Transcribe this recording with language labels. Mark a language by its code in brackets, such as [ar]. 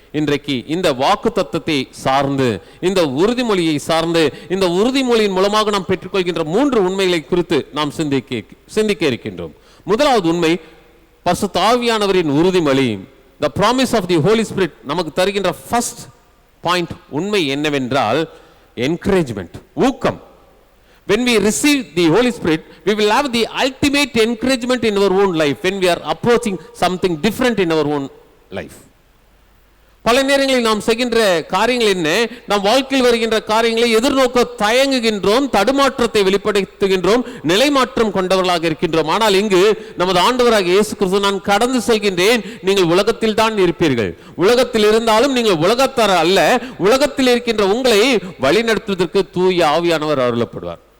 [ta] இன்றைக்கு இந்த வாக்கு தத்தத்தை சார்ந்து, இந்த உறுதிமொழியை சார்ந்து, இந்த உறுதிமொழியின் மூலமாக நாம் பெற்றுக்கொள்கின்ற 3 உண்மைகளை குறித்து நாம் சிந்திக்க இருக்கின்றோம். முதலாவது உண்மை, பரிசுத்த ஆவியானவரின் உறுதிமொழி, [en] the promise of the Holy Spirit [ta] நமக்கு தருகின்ற [en] first point [ta] உண்மை என்னவென்றால் encouragement, ஊக்கம். [en] When we receive the Holy Spirit, we will have the ultimate encouragement in our own life when we are approaching something different in our own life. [ta] பல நேரங்களில் நாம் செய்கின்ற காரியங்கள் என்ன, நாம் வாழ்க்கையில் வருகின்ற காரியங்களை எதிர்நோக்க தயங்குகின்றோம், தடுமாற்றத்தை வெளிப்படுத்துகின்றோம், நிலைமாற்றம் கொண்டவர்களாக இருக்கின்றோம். ஆனால் இங்கு நமது ஆண்டவராக இயேசு கிறிஸ்து, நான் கடந்து செல்கின்றேன், நீங்கள் உலகத்தில் தான் இருப்பீர்கள், உலகத்தில் இருந்தாலும் நீங்கள் உலகத்தார் அல்ல, உலகத்தில் இருக்கின்ற உங்களை வழிநடத்துவதற்கு தூய ஆவியானவர் அருளப்படுவார்.